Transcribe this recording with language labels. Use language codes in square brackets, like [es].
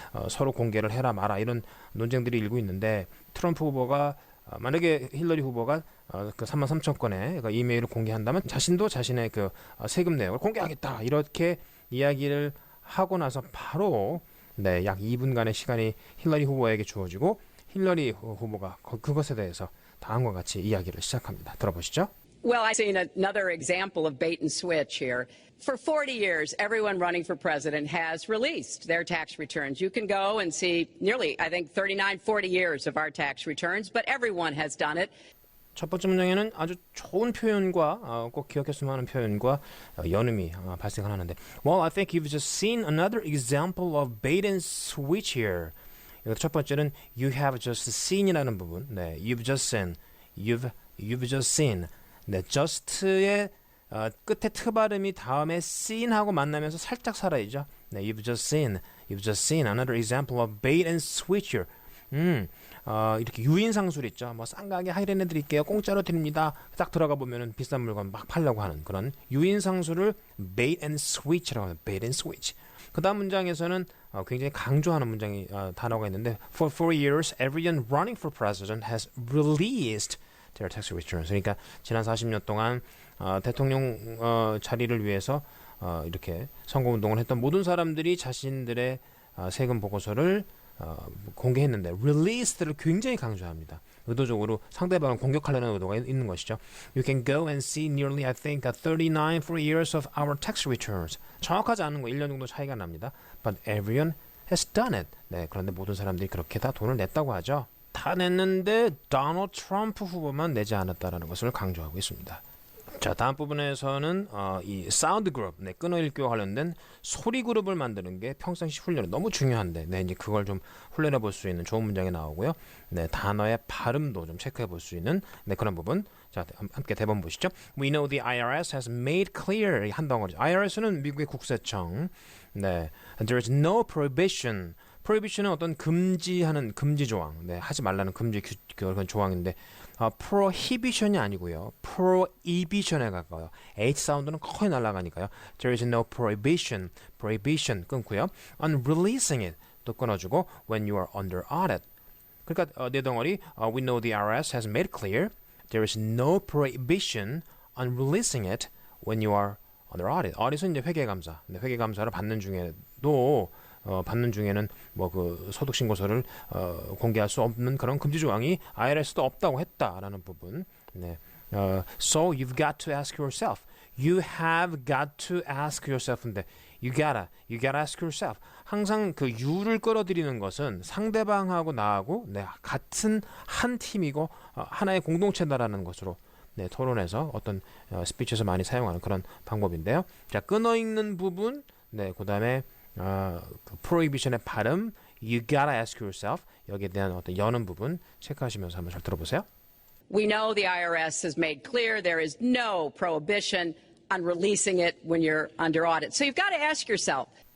[ko] 서로 공개를 해라 마라 이런 논쟁들이 일고 있는데, 트럼프 후보가 만약에 힐러리 후보가 그 3만 3천 건의 그 이메일을 공개한다면 자신도 자신의 그 세금 내역을 공개하겠다 이렇게 이야기를 하고 나서 바로 약 2분간의 시간이 힐러리 후보에게 주어지고, 힐러리 후보가 그것에 대해서 다음과 같이 이야기를 시작합니다. 들어보시죠. [en] Well, I've seen another example of bait and switch here. For 40 years, everyone running for president has released their tax returns. You can go and see nearly, I think, 39, 40 years of our tax returns, but everyone has done it. [ko] 첫 번째 문장에는 아주 좋은 표현과 꼭 기억했으면 하는 표현과 연음이 발생을 하는데, [en] Well, I think you've just seen another example of bait and switch here. [ko] 첫 번째는 [en] you have just seen [ko] 이라는 부분, [en] you've just seen, you've just seen, [ko] just의 끝에 트 발음이 다음에 seen하고 만나면서 살짝 살아있죠. [en] you've just seen another example of bait and switch here. [ko] 이렇게 유인상술 있죠. 싼 가게 할인해 드릴게요. 공짜로 드립니다. 딱 들어가 보면은 비싼 물건 막 팔려고 하는 그런 유인상술을 [en] bait and switch [ko] 라고 합니다. [en] bait and switch. [ko] 그 다음 문장에서는 굉장히 강조하는 문장이 단어가 있는데, [en] For 4 years, everyone running for president has released their tax returns. [ko] 그러니까 지난 40년 동안 대통령 자리를 위해서 이렇게 선거운동을 했던 모든 사람들이 자신들의 세금 보고서를 공개했는데, released를 굉장히 강조합니다. 의도적으로 상대방을 공격하려는 의도가 있는 것이죠. [en] You can go and see nearly, I think, 39 for years of our tax returns. [ko] 정확하지 않은 거 1년 정도 차이가 납니다. [en] But everyone has done it. [ko] 그런데 모든 사람들이 그렇게 다 돈을 냈다고 하죠. 다 냈는데 도널드 트럼프 후보만 내지 않았다는 것을 강조하고 있습니다. 자, 다음 부분에서는 이 사운드 그룹, 끊어읽기와 관련된 소리 그룹을 만드는 게 평상시 훈련이 너무 중요한데, 이제 그걸 좀 훈련해 볼 수 있는 좋은 문장이 나오고요. 단어의 발음도 좀 체크해 볼 수 있는 그런 부분. 자, 함께 대본 보시죠. [en] We know the IRS has made clear, [ko] 한 덩어리. IRS는 미국의 국세청. [en] There is no prohibition. [ko] prohibition은 어떤 금지하는 금지 조항, 하지 말라는 금지 그런 조항인데, prohibition이 아니고요, prohibition에 가까워요. H 사운드는 거의 날아가니까요. [en] There is no prohibition, prohibition 끊고요. On releasing it [ko] 또 끊어주고, [en] when you are under audit. [ko] 그러니까 네 덩어리, [en] we know the IRS has made clear, there is no prohibition on releasing it when you are under audit. [ko] audit은 이제 회계감사, 회계감사를 받는 중에도 받는 중에는 그 소득신고서를 공개할 수 없는 그런 금지 조항이 IRS도 없다고 했다라는 부분. [en] So you've got to ask yourself. You have got to ask yourself [ko] 인데, [en] you gotta ask yourself. [ko] 항상 그 you를 끌어들이는 것은 상대방하고 나하고 같은 한 팀이고 하나의 공동체다라는 것으로 토론에서 어떤 스피치에서 많이 사용하는 그런 방법인데요. 자, 끊어 읽는 부분, 그 다음에 그 prohibition의 발음, [en] you gotta ask yourself, [ko] 여기에 대한 어떤 여는 부분 체크하시면서 한번 잘 들어보세요. [en] We know the IRS has made clear there is no prohibition on releasing it when you're under audit. So you've got to ask yourself.